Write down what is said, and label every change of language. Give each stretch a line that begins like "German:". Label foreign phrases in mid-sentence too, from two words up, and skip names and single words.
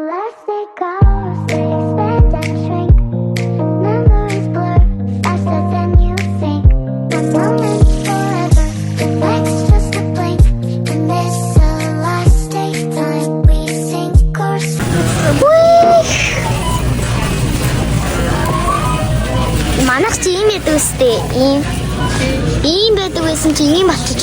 English: As they go, they expand and shrink. Memories blur faster than you think. One moment's forever, the next just a blink. And this elastic time we sink or swim.
Mongolian: Манайх чи ийм байдаг үстэй. Ийм байдаг байсан чи ийм болчих.